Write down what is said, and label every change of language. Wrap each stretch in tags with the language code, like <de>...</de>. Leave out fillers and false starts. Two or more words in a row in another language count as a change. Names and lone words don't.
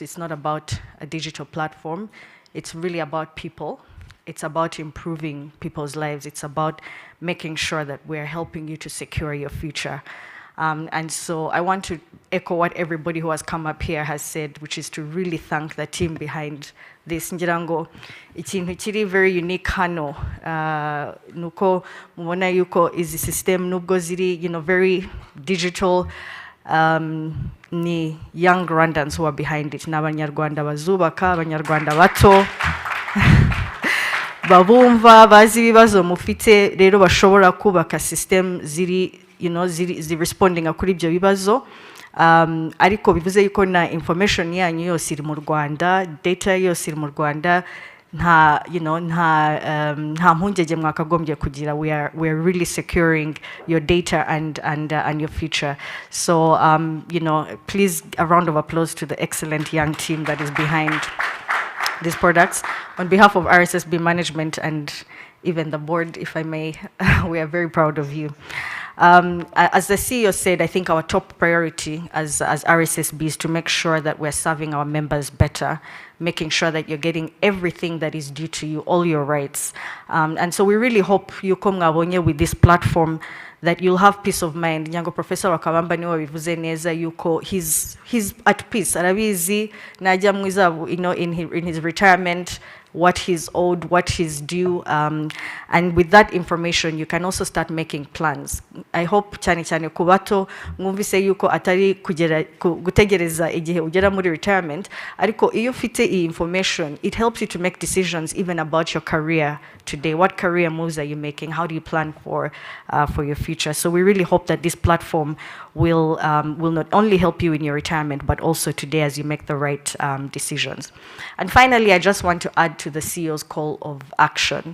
<en>It's not about a digital platform. It's really about people. It's about improving people's lives. It's about making sure that we're helping you to secure your future. And so I want to echo what everybody who has come up here has said, which is to really thank the team behind this.</en> <rw>Njirango, ikintu kiri</rw> <en>very unique</en> <rw>hano, nuko mubona yuko izi system nubwo ziri,</rw> <en>very digital, ni young Rwandans who are behind it.</en> <rw>N'abanyarwanda bazubaka, abanyarwanda bato. Babumva bazi ibibazo mufite rero bashobora kubaka system ziri ziri responding kuri ibyo bibazo, ariko bivuze yuko na information yanyu yose iri mu Rwanda, data yose iri mu Rwanda, nta nta mpungenge mwakagombye kugira.</rw> <en>We are really securing your data and your future. So please, a round of applause to the excellent young team that is behind these products. On behalf of RSSB management and even the board, if I may, we are very proud of you. As the CEO said, I think our top priority as RSSB is to make sure that we're serving our members better, making sure that you're getting everything that is due to you, all your rights. And so we really hope you come with this platform that you'll have peace of mind.</en> <rw>Nyango Professor Wakabamba niwe bivuze neza yuko</rw> <en>he's at peace.</en> <rw>Arabizi najya mwiza</rw> <en>in his retirement, what he's owed, what he's due, and with that information you can also start making plans. I hope</en> <rw>cyane kubato mwumvise yuko atari gutegereza igihe ugera muri retirement, ariko iyo ufite iyi information</rw> <en>it helps you to make decisions even about your career today. What career moves are you making? How do you plan for your future? So we really hope that this platform will not only help you in your retirement but also today as you make the right decisions. And finally, I just want to add to the CEO's call of action.</en>